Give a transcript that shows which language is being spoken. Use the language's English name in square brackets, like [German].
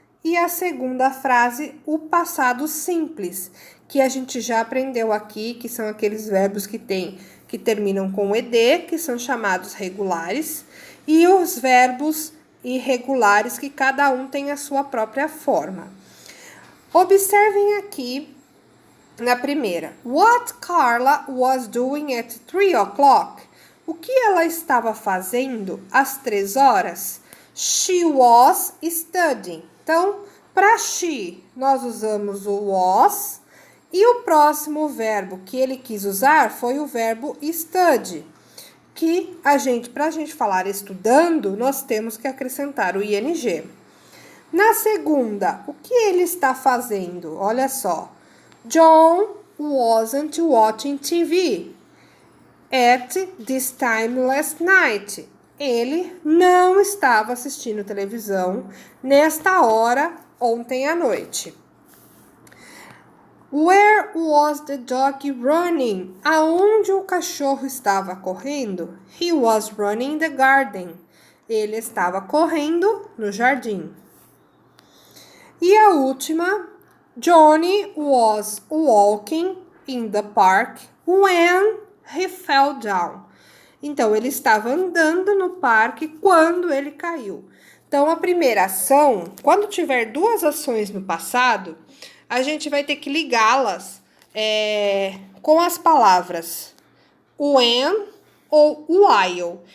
[Portuguese] E a segunda frase, o passado simples, que a gente já aprendeu aqui, que são aqueles verbos que terminam com ed, que são chamados regulares, e os verbos irregulares, que cada um tem a sua própria forma. Observem aqui na primeira. [English] What Carla was doing at 3 o'clock? [Portuguese] O que ela estava fazendo às 3 horas? [English] She was studying. [Portuguese] Então, para she, nós usamos o was. E o próximo verbo que ele quis usar foi o verbo study, que para a gente falar estudando, nós temos que acrescentar o ing. Na segunda, o que ele está fazendo? Olha só. [English] John wasn't watching TV at this time last night. [Portuguese] Ele não estava assistindo televisão nesta hora ontem à noite. [English] Where was the dog running? [Portuguese] Aonde o cachorro estava correndo? [English] He was running in the garden. [Portuguese] Ele estava correndo no jardim. E a última, [English] Johnny was walking in the park when he fell down. [Portuguese] Então, ele estava andando no parque quando ele caiu. Então, a primeira ação, quando tiver duas ações no passado, a gente vai ter que ligá-las com as palavras when ou while.